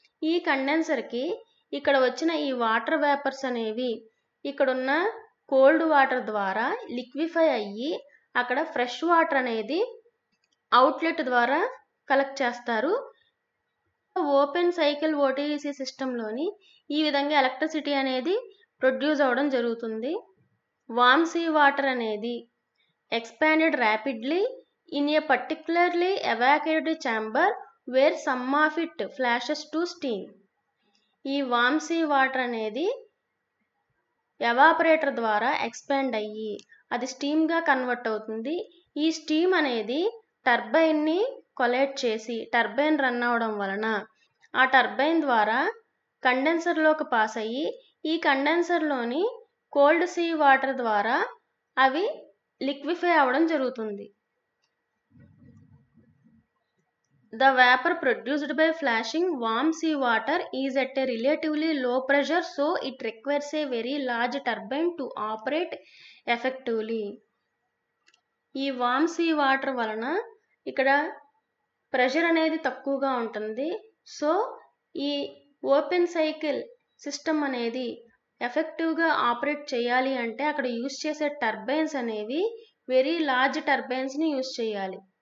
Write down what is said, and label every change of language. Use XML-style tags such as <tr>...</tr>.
<te>ఈ కండెన్సర్కి ఇక్కడ వచ్చిన ఈ వాటర్ వేపర్స్ అనేవి ఇక్కడున్న కోల్డ్ వాటర్ ద్వారా లిక్విఫై అయ్యి అక్కడ ఫ్రెష్ వాటర్ అనేది అవుట్లెట్ ద్వారా కలెక్ట్ చేస్తారు. ఓపెన్ సైకిల్ ఓటీఈసీ సిస్టంలోని ఈ విధంగా ఎలక్ట్రిసిటీ అనేది ప్రొడ్యూస్ అవ్వడం జరుగుతుంది.</te> <en>Warm sea water అనేది expanded rapidly in a particularly evacuated chamber where some of it flashes to steam.</en> <te>ఈ వామ్ సీ వాటర్ అనేది ఎవాపరేటర్ ద్వారా ఎక్స్పాండ్ అయ్యి అది స్టీమ్గా కన్వర్ట్ అవుతుంది. ఈ స్టీమ్ అనేది టర్బైన్ని కొలైడ్ చేసి టర్బైన్ రన్ అవడం వలన ఆ టర్బైన్ ద్వారా కండెన్సర్లోకి పాస్ అయ్యి ఈ కండెన్సర్లోని కోల్డ్ సీ వాటర్ ద్వారా అవి లిక్విఫై అవ్వడం జరుగుతుంది.</te> <en>The vapor produced by flashing warm sea water is at a relatively low pressure, so it requires a very large turbine to operate effectively.</en> <te>ఈ వామ్ సీ వాటర్ వలన ఇక్కడ pressure అనేది తక్కువగా ఉంటుంది. సో ఈ ఓపెన్ సైకిల్ సిస్టమ్ అనేది ఎఫెక్టివ్గా operate చేయాలి అంటే అక్కడ యూజ్ చేసే టర్బైన్స్ అనేవి వెరీ లార్జ్ టర్బైన్స్ని యూజ్ చేయాలి.</te>